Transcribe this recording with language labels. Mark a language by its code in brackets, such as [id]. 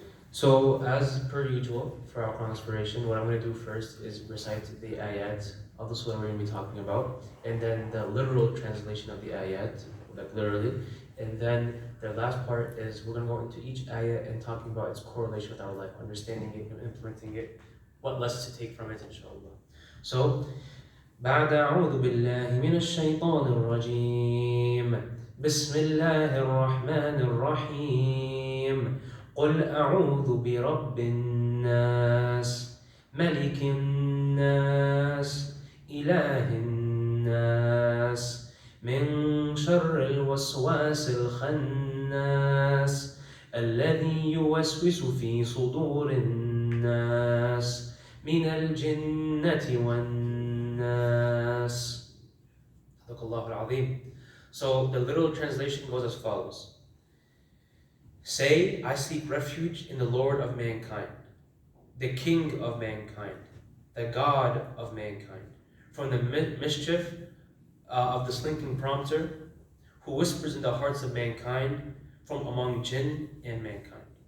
[en] So, as per usual, for our Qur'an inspiration, what I'm going to do first is recite the ayat of the surah we're going to be talking about, and then the literal translation of the ayat, like literally, and then the last part is we're going to go into each ayat and talking about its correlation with our life, understanding it and implementing it, what lessons to take from it, inshallah. So, [ar] بعد أعوذ بالله من الشيطان الرجيم بسم الله الرحمن الرحيم قل أعوذ برب الناس ملك الناس إله الناس من شر الوسواس الخناس الذي يوسوس في صدور الناس من الجنة والناس. Sadaqallahu al-Azim. [en] So the literal translation goes as follows. Say, I seek refuge in the Lord of mankind, the King of mankind, the God of mankind, from the mischief of the slinking prompter, who whispers in the hearts of mankind, from among jinn and mankind.